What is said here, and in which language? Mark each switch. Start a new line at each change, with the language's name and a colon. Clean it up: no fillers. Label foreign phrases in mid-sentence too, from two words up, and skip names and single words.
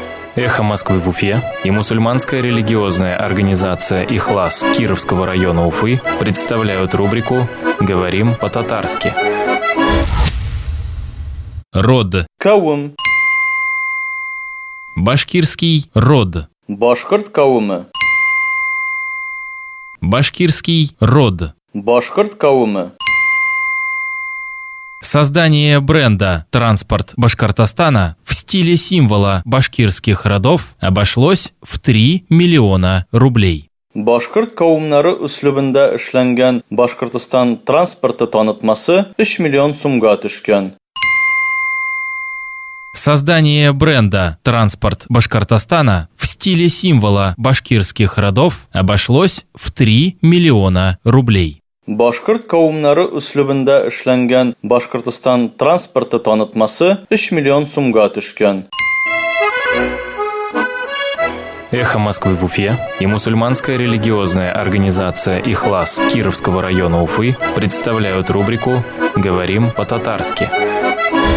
Russian: «Эхо Москвы» в Уфе и мусульманская религиозная организация «Ихлас» Кировского района Уфы представляют рубрику «Говорим по-татарски». Род.
Tatar: Кавым.
Russian: Башкирский род.
Tatar: Башкорт кавымы.
Russian: Башкирский род.
Tatar: Башкорт кавымы.
Russian: Создание бренда «Транспорт Башкортостана» в стиле символа башкирских родов обошлось в 3 миллиона рублей.
Tatar: Башкорт кавымнары üslubында эшләнгән Башкортстан транспорты танытмасы 3 миллион сумга төшкән.
Russian: Создание бренда «Транспорт Башкортостана» в стиле символа башкирских родов обошлось в 3 миллиона рублей.
Tatar: Башкорт кавымнары üslubында эшләнгән Башкортстан транспорты танытмасы 3 миллион сумга төшкән.
Russian: «Эхо Москвы» в Уфе и мусульманская религиозная организация «Ихлас» Кировского района Уфы представляют рубрику «Говорим по-татарски».